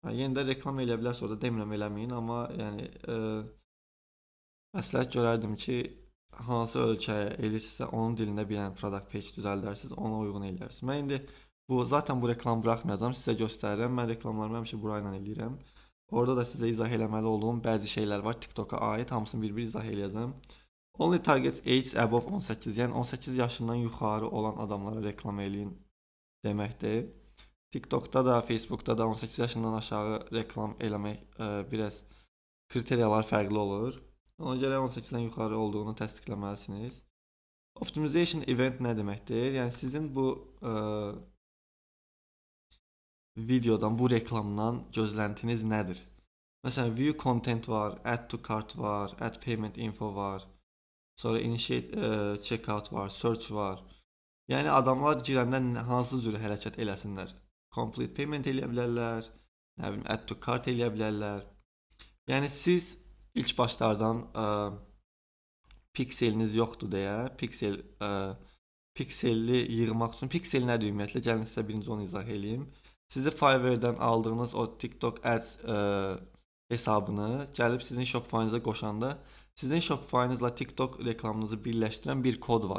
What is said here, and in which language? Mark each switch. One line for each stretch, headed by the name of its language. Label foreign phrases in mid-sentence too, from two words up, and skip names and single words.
Azerbaijani: Yenə də reklam eləyə bilərsiniz, orada demirəm eləməyin, amma yəni məsləhət görərdim ki, hansı ölkəyə eləyirsinizsə, onun dilində bir dənə
English: product page
Azerbaijani: düzəldərsiniz, ona uyğun eləyərsiniz. Mən indi zaten bu reklamı buraxmayacağam, sizə göstərirəm. Mən reklamlarımı həmişə bura ilə eləyirəm. Orada da sizə izah eləməli olduğum bəzi şeylər var TikToka aid, hamısını bir-bir izah eləyəcəm.
English: Only targets age above 18,
Azerbaijani: yəni 18 yaşından yuxarı olan adamlara reklam eləyin deməkdir. TikTokda da, Facebookda da 18 yaşından aşağı reklam eləmək biraz kriteriyalar fərqli olur. Ona görə 18-dən yuxarı olduğunu təsdiqləməlisiniz.
English: Optimization event
Azerbaijani: nə deməkdir? Yəni sizin bu videodan, bu reklamdan gözləntiniz nədir? Məsələn,
English: view content var, add to cart var, add payment info var.
Azerbaijani: Sonra
English: initiate checkout
Azerbaijani: var, search var. Yəni adamlar girəndə hansı cür hərəkət eləsinlər?
English: Complete payment
Azerbaijani: eləyə bilərlər, nə bilim,
English: add to cart
Azerbaijani: eləyə bilərlər. Yəni siz ilk başlardan pikseliniz yoxdur deyə, pikselli yığmaq üçün, piksel nədir ümumiyyətlə? Gəlin sizə birinci onu izah edeyim. Sizi Fiverr-dən aldığınız o TikTok Ads hesabını gəlib sizin Shopify-ınıza qoşanda, sizin Shopify-ınızla TikTok reklamınızı birləşdirən bir kod var.